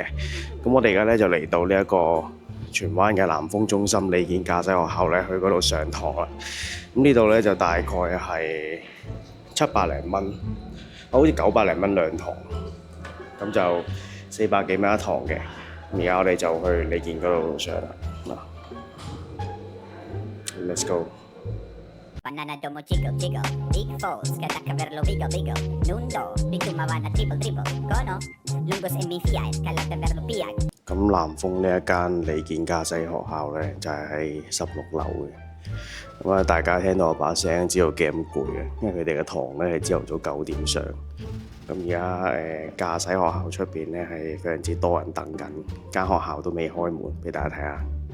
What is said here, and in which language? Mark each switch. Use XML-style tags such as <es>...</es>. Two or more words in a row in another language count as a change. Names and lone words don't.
<yue>咁我哋而家咧就嚟到呢一個荃灣嘅南豐中心理建駕駛學校咧，去嗰度上堂啦。咁呢度咧就大概係700零蚊，好似900零蚊兩堂，咁就400幾蚊一堂嘅。而家我哋就去理建嗰度上啦。</yue> <en>Let's go. Banana domo chico chico, big falls, kata verlo vigo vigo, nundo, bitumawana triple triple, kono, lungos e mi fiat, kalata verlo piag.</en> <yue>咁南豐呢一間理建駕駛學校咧，就係喺16樓嘅。咁啊，大家聽到我把聲，知道幾咁攰嘅，因為佢哋嘅堂咧係朝頭早9點上。咁而家駕駛學校出邊咧係非常之多人等緊，間學校都未開門，俾大家睇下。</yue>